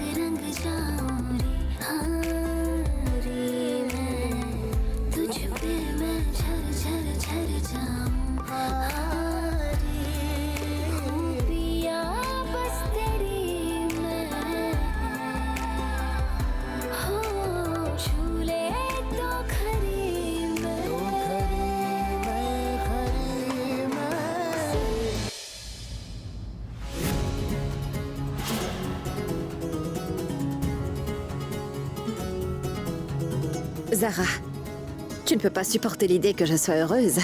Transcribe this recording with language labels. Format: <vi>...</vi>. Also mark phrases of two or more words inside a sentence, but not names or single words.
<hi>रंग जाऊं रे हाँ रे मैं तुझ पे मैं झर झर झर जाऊं हाँ रे खूबियाँ बस तेरी मैं हो झूले तो खरी मैं</hi> <fr>Zara, tu ne peux pas supporter l'idée que je sois heureuse.</fr>